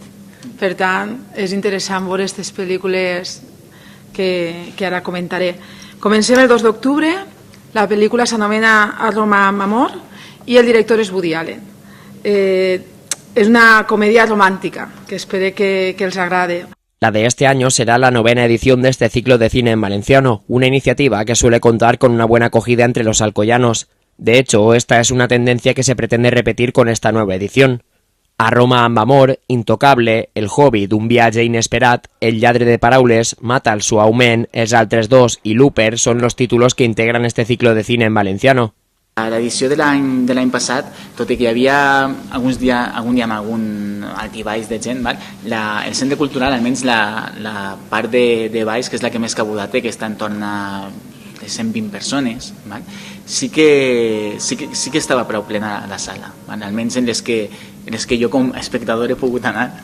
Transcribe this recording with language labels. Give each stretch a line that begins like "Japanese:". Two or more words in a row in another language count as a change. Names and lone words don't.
Catalan: Per tant, és interessant veure aquestes pel·lícules que ara comentaré. Comencem el 2 d'octubre, la pel·lícula s'anomena Aroma amb amor i el director és Woody Allen. És una comèdia romàntica que espero que els agrade.
Spanish: La de este año será la 9ª edición de este ciclo de cine en valenciano, una iniciativa que suele contar con una buena acogida entre los alcoyanos. De hecho, esta es una tendencia que se pretende repetir con esta nueva edición. Aroma amb amor, Intocable, El Hobbit, un viatge inesperat, El lladre de paraules, Mata'l suaument, Els altres dos y Looper son los títulos que integran este ciclo de cine en valenciano.
Catalan: A l'edició de l'any passat, tot i que hi havia algun dia amb algun altibaix de gent, el Centre Cultural, almenys la part de baix, que és la que més cabuda té, que està en torn a 120 persones, sí que estava prou plena la sala, almenys en les que jo com a espectador he pogut anar.